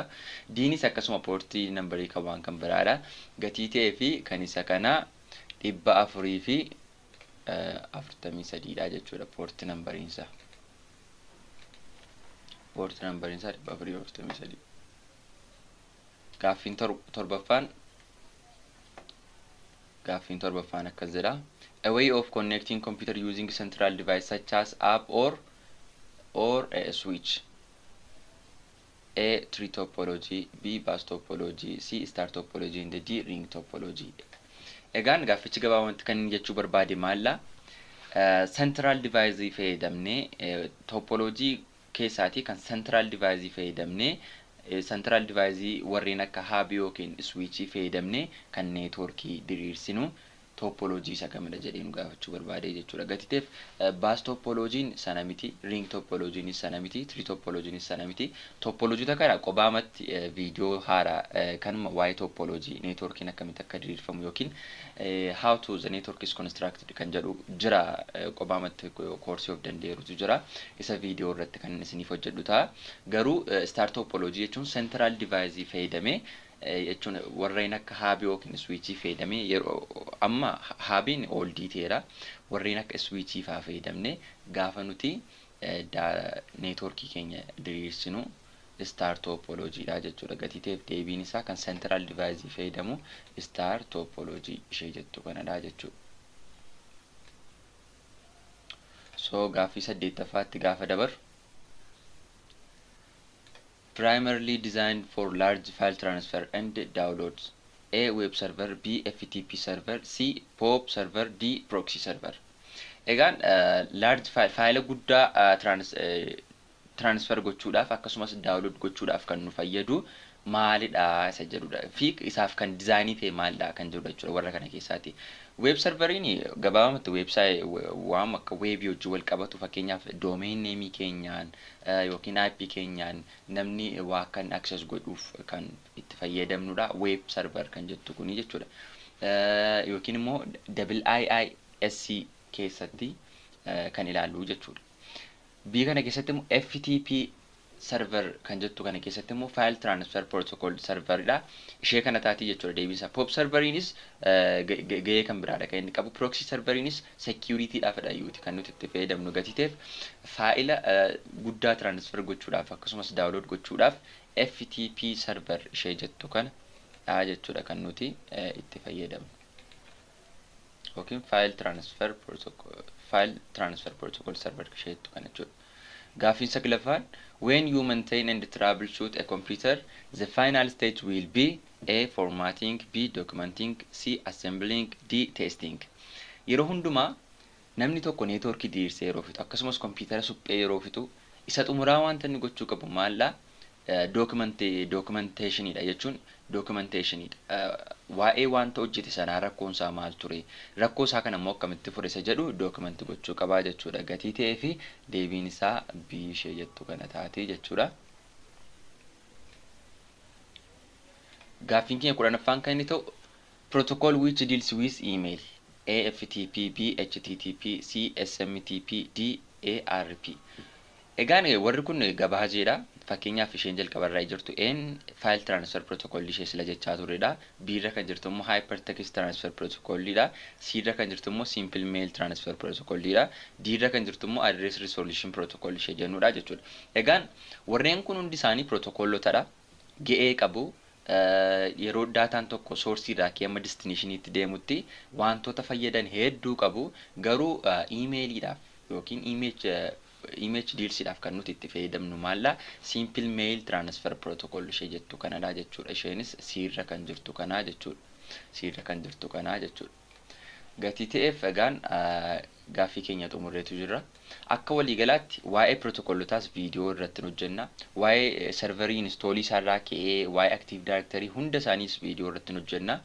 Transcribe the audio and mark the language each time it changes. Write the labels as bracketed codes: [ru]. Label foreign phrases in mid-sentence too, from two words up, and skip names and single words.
[om] Diinis akkasuma portii nambarii qabaan kan biraadha. Gatii ta'ee fi kan isa kana 443 dha jechuudha portii nambariin isaa. Portii nambariin isaa 443. Gaaffiin torbaffaan akkas jedha. [en] A way of connecting computer using central device such as app or a switch. A. Tree topology. B. Bus topology. C. Star topology and D. Ring topology. [om] Egaan gaaffichi gabaabumatti kan inni jechuu barbaade maalla [en] central device [om] fayyadamne topology keessaati kan [en] central device [om] fayyadamne [en] central device [om] warreen akka hub yookiin switch fayyadamne kan networkii diriirsinu topology isa kamidha jedheen gaafachuu barbaade jechuudha. Gatiteef [en] bus topology [om] sana miti, [en] ring topology [om] sana miti, [en] tree topology [om] sana miti. Topology takara qobaamatti video haaraa kanuma waa'ee topology networkiin akkamitti akka diriirfamu yookiin [en] how to the network is constructed [om] kan jedhu jira qobaamatti course of dandeerutu jira. Isa video irratti kan isiniif hojjedhu ta'a. Garuu [en] star topology [om] jechuun [en] central device [om] fayyadamee jechuun warreen akka hub yookiin switch fayyadamee yeroo amma hubin old detaila warreen akka switch faa fayyadamne gaafa nuti networkii keenya diriirsinu [en] star topology [om] dha jechuudha. Gatiteef deebiin isaa kan [en] central device [om] fayyadamu [en] star topology [om] ishee jettu kanadha jechuudha. [en] So [om] gaaffii 8ffaatti gaafa dabar [en] primarily designed for large file transfer and downloads. A. Web server. B. FTP server. C. POP server. D. Proxy server. [om] Egaan [en] large file [om] guddaa transfer gochuudhaaf akkasumas download gochuudhaaf kan nu fayyadu maalidha isa jedhudha. Fi isaaf kan design ta'e maalidha kan jedhudha jechuudha warra kana keessaati. Web serveriin gabaabumatti website waan akka web hojii wal qabatu fakkeenyaaf [en] domain name [om] keenyaan yookiin IP keenyaan namni waa kan access godhuuf kan itti fayyadamnudha [en] web server [om] kan jettu kuni jechuudha. Yookiin immoo WIISC keessatti kan ilaallu jechuudha. Biyya kana keessatti immoo [en] FTP server [om] kan jettu kana keessatti immoo [en] file transfer protocol server [om] dha. Ishee kana taati jechuudha deebisa. POP serveriinis gahee kan biraadha kan inni qabu. Proxy serveriinis security dhaafadha yuuti kan nuti itti fayyadamnu gatiteef faayila guddaa transfer gochuudhaaf akkasumas download gochuudhaaf [en] FTP server [om] ishee jettu kana dha jechuudha kan nuti itti fayyadamnu. Yookiin [en] file transfer protocol server [om] ishee jettu kana jechuudha. Gaaffiin 9ffaan [en] when you maintain and troubleshoot a computer, the final stage will be A. Formatting, B. Documenting, C. Assembling, D. Testing. [om] Yeroo hundumaa namni tokko networkii diriirsee yeroo fitu akkasumas computer suphee yeroo fitu Isa xumuraa wanta inni gochuu qabu maalla documentation-dha jechuun documentation-dha. Waa'ee wanta hojjete sanaa rakkoon isaa maal ture, rakkoo isaa kana immoo akkamitti fure isa jedhu document gochuu qabaa jechuudha. Gatii ta'ee fi deebiin isaa bishee jettu kana taatee jechuudha. Gaaffiin keenya 10ffaan kan inni ta'u [en] protocol which deals with email [om] AFTP, HTTP, CSMTP, DARP. Egaan warri kun gabaajeedha. Fakkeenyaaf isheen jalqabarraa jirtu [en] file transfer protocol [om] ishee sila jechaa turedha. B irra kan jirtu immoo [en] hypertext transfer protocolidha. [om] C irra kan jirtu immoo [en] simple mail transfer protocolidha. [om] D irra kan jirtu immoo [en] address resolution protocol [om] ishee jennudha jechuudha. Egaan warreen kun hundi isaanii protocollotadha. Ga'ee qabu. Yeroo daataan tokko source irraa amma destinationitti deemutti wantoota fayyadan hedduu qabu. Garuu emailidhaaf yookiin image dealsidhaaf kan nuti itti fayyadamnu maalla [en] simple mail transfer protocol [om] ishee jettu kanadha jechuudha. Isheenis siirra kan jirtu kanaa jechuudha. Siirra kan jirtu kanaa jechuudha. Gatii ta'eef egaan gaaffii keenya xumurreetu jira. Akka waliigalaatti waa'ee protocollotaas viidiyoo irratti hojjenna. Waa'ee serverii installii isaarraa ka'ee waa'ee [en] active directory [om] hunda isaaniis viidiyoo irratti hojjenna.